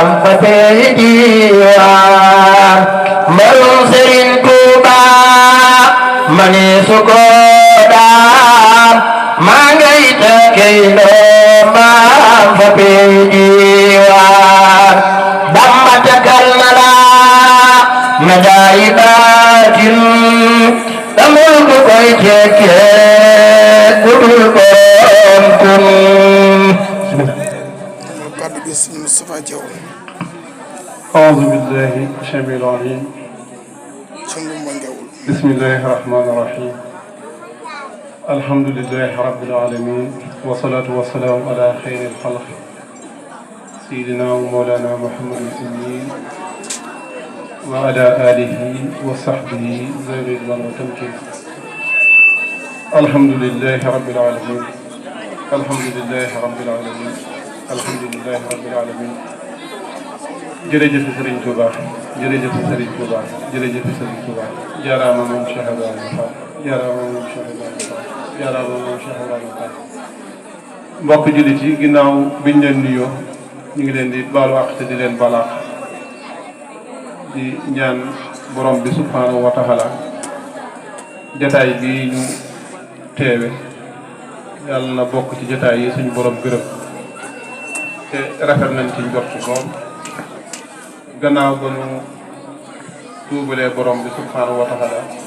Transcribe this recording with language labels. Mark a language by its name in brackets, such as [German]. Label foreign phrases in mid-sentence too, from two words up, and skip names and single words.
[Wolof] fa tey diwaan mbarum Serigne Touba ma ne su ko daal ma ngi dëkkee ndombam fa tey diwaan Bamba takal na la Medaibat amul ku koy cekke budul borom kun [Arabic] أعوذ بالله السميع العليم بسم الله الرحمن الرحيم الحمد لله رب العالمين والصلاة والسلام على خير الخلق سيدنا ومولانا محمد الأمين وعلى آله وصحبه ذوي الرضوان والتمكين الحمد لله رب العالمين الحمد لله رب العالمين الحمد لله رب العالمين [Wolof] jërëjëf Serigne Touba jërëjëf Serigne Touba jërëjëf Serigne Touba jaaraama moom Cheikh Ibrahima Fall jaaraama moom Cheikh Ibrahima Fall jaaraama moom Cheikh Ibrahima Fall mbokk jullit yi ginnaaw biñ leen nuyoo ñu ngi leen di baalu àq te di leen balaax di ñaan borom bi [Arabic] سبحانه وتعالى [Wolof] jataay bi ñu teewe yàlla na bokk ci jataay yi suñu borom gërëm te rafet nañ ci njort lool gannaaw ba ñu tuubalee borom bi [Arabic] سبحانه وتعالى